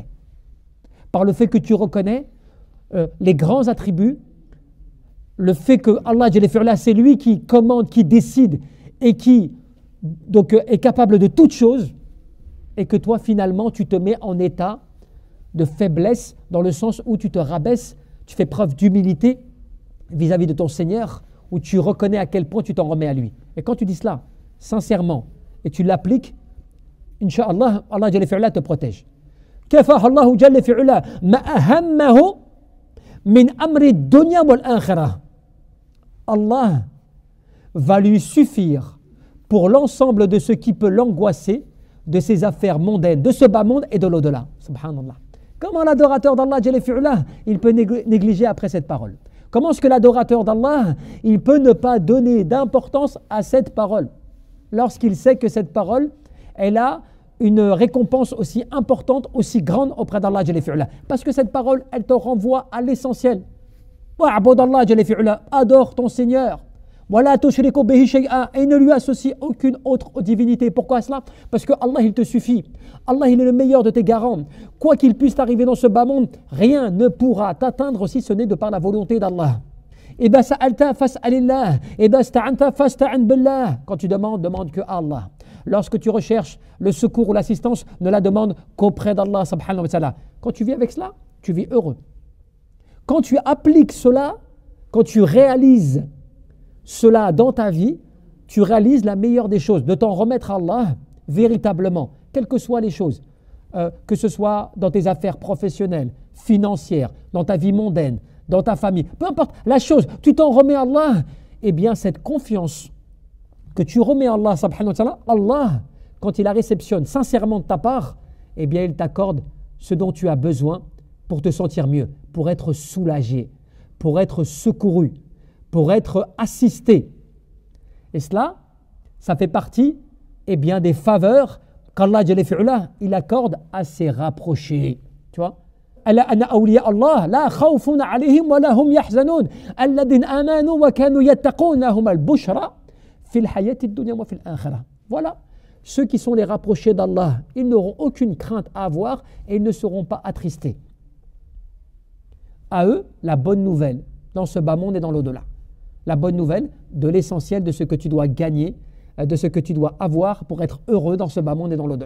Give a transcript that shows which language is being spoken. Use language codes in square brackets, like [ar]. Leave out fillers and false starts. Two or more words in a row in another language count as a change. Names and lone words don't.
[fr] Par le fait que tu reconnais les grands attributs, le fait que [ar] الله جل في علاه, [fr] c'est lui qui commande, qui décide et qui donc, est capable de toutes choses, et que toi finalement tu te mets en état de faiblesse dans le sens où tu te rabaisses, tu fais preuve d'humilité vis-à-vis de ton Seigneur, où tu reconnais à quel point tu t'en remets à lui. Et quand tu dis cela sincèrement et tu l'appliques, Inch'Allah, [ar] الله جل في علاه [fr] te protège. [ar] كفاه الله جل في علاه ما أهمه من أمر الدنيا والآخرة. [fr] Allah va lui suffire pour l'ensemble de ce qui peut l'angoisser de ses affaires mondaines, de ce bas monde et de l'au-delà. [ar] Subhanallah. [fr] Comment l'adorateur d'Allah [ar] جل في علاه, [fr] il peut négliger après cette parole? Comment est-ce que l'adorateur d'Allah, il peut ne pas donner d'importance à cette parole lorsqu'il sait que cette parole, elle a une récompense aussi importante, aussi grande auprès d'Allah [ar] جل في علاه? [fr] Parce que cette parole, elle te renvoie à l'essentiel. [ar] واعبد الله جل في علاه, [fr] adore ton Seigneur. [ar] ولا تشرك به شيئا, [fr] et ne lui associe aucune autre divinité. Pourquoi cela? Parce que Allah il te suffit. Allah il est le meilleur de tes garants. Quoi qu'il puisse t'arriver dans ce bas monde, rien ne pourra t'atteindre si ce n'est de par la volonté d'Allah. [ar] إذا سألت فاسأل الله إذا استعنت فاستعن بالله. [fr] Quand tu demandes, demande que Allah. Lorsque tu recherches le secours ou l'assistance, ne la demande qu'auprès d' [ar] الله سبحانه وتعالى. [fr] Quand tu vis avec cela, tu vis heureux. Quand tu appliques cela, quand tu réalises cela dans ta vie, tu réalises la meilleure des choses, de t'en remettre à Allah véritablement, quelles que soient les choses, que ce soit dans tes affaires professionnelles, financières, dans ta vie mondaine, dans ta famille, peu importe la chose, tu t'en remets à Allah, eh bien cette confiance que tu remets à [ar] الله سبحانه وتعالى, [fr] Allah, quand il la réceptionne sincèrement de ta part, eh bien il t'accorde ce dont tu as besoin pour te sentir mieux, pour être soulagé, pour être secouru, pour être assisté. Et cela, ça fait partie eh bien, des faveurs qu'Allah [ar] جل في علاه, [fr] il accorde à ses rapprochés. Tu vois? [ar] ألا إن أولياء الله لا خوف عليهم ولا هم يحزنون الذين آمنوا وكانوا يتقون لهم البشرى في الحياة الدنيا وفي الآخرة. [fr] Voilà, ceux qui sont les rapprochés d'Allah, ils n'auront aucune crainte à avoir et ils ne seront pas attristés. À eux, la bonne nouvelle dans ce bas monde et dans l'au-delà. La bonne nouvelle de l'essentiel de ce que tu dois gagner, de ce que tu dois avoir pour être heureux dans ce bas monde et dans l'au-delà.